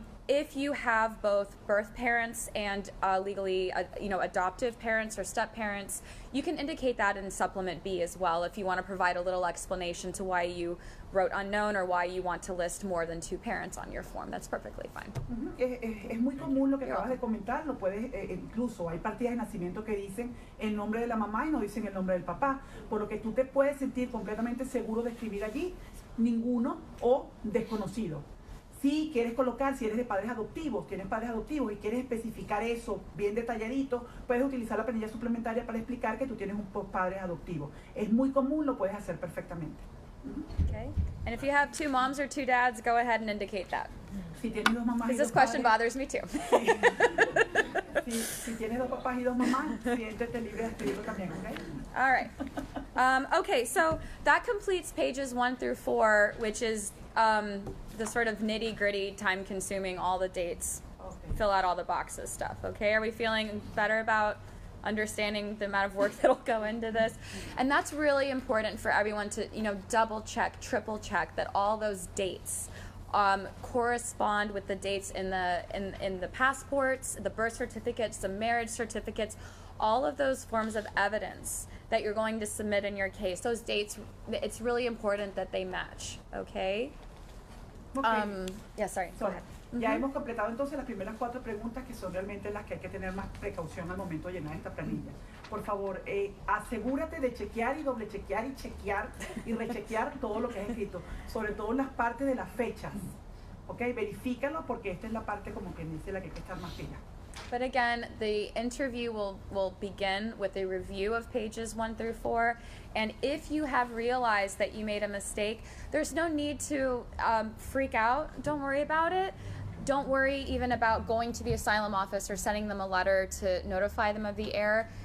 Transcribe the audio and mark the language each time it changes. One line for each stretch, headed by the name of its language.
English: If you have both birth parents and legally, adoptive parents or step parents, you can indicate that in Supplement B as well if you want to provide a little explanation to why you wrote unknown or why you want to list more than 2 parents on your form. That's perfectly fine.
Spanish: Es muy común lo que acabas de comentar, lo puedes, incluso hay partidas de nacimiento que dicen el nombre de la mamá y no dicen el nombre del papá, por lo que tú te puedes sentir completamente seguro de escribir allí ninguno o desconocido. Si quieres colocar, si eres de padres adoptivos, tienes padres adoptivos y quieres especificar eso bien detalladito, puedes utilizar la planilla suplementaria para explicar que tú tienes un padre adoptivo. Es muy común, lo puedes hacer perfectamente.
English: Okay. And if you have 2 moms or 2 dads, go ahead and indicate that.
Spanish: Si tienes 2 mamás y 2
English: Because this question bothers me too.
Spanish: Si tienes 2 papás y 2 mamás, siéntete libre de escribirlo también, ¿ok?
English: All right. Okay, so that completes pages 1 through 4, which is the sort of nitty-gritty, time-consuming, all the dates, fill out all the boxes stuff. Okay, are we feeling better about understanding the amount of work that'll go into this? And that's really important for everyone to, double check, triple check that all those dates correspond with the dates in the passports, the birth certificates, the marriage certificates, all of those forms of evidence that you're going to submit in your case. Those dates, it's really important that they match, okay? Okay. Yeah, sorry, go ahead.
Spanish: Ya hemos completado entonces las primeras 4 preguntas, que son realmente las que hay que tener más precaución al momento de llenar esta planilla. Por favor, asegúrate de chequear y doble chequear y chequear y rechequear todo lo que has escrito, sobre todo las partes de las fechas. ¿Ok? Verifícalo, porque esta es la parte como que dice la que hay que estar más pila.
English: But again, the interview will begin with a review of pages 1 through 4. And if you have realized that you made a mistake, there's no need to freak out. Don't worry about it. Don't worry even about going to the asylum office or sending them a letter to notify them of the error.